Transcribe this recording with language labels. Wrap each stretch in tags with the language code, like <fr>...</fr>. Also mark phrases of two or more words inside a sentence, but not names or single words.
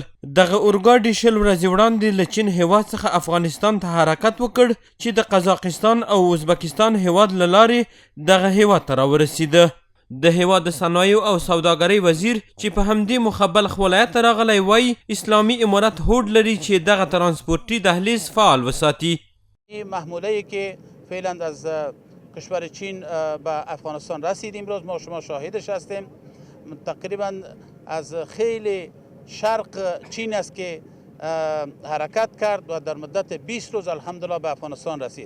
<ps>دغه اورګاډي 20 ورځې وړاندې له چین هیواد څخه افغانستان ته حرکت وکړ چې د قزاقستان او ازبکستان هیواد له لارې دغه هیواد ته راورسېده. د هیواد د صنایعو او سوداګرۍ وزیر چې په همدې موخه بلخ ولایت ته راغلی وایي اسلامي امارت هوډ لري چې دغه ترانسپورتي دهلیز فعال وساتي.</ps> <fa>محموله‌ای که فعلا از کشور چین به افغانستان رسید امروز ما شما شاهدش هستیم. تقریبا از خیلی شرق چین است که حرکت کرد و در مدت 20 روز الحمدلله به افغانستان رسید.</fa>